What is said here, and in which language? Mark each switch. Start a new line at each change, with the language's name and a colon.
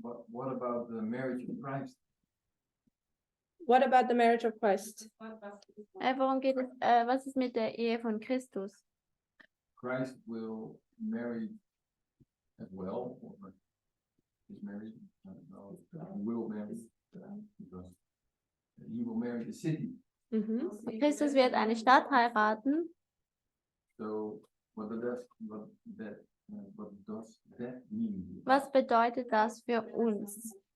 English: What about the marriage of Christ? What about the marriage of Christ?
German: Worum geht es, was ist mit der Ehe von Christus?
English: Christ will marry as well, or is married? I don't know. He will marry because he will marry the city. Mhm.
German: Christus wird eine Stadt heiraten.
English: So what does that mean?
German: Was bedeutet das für uns?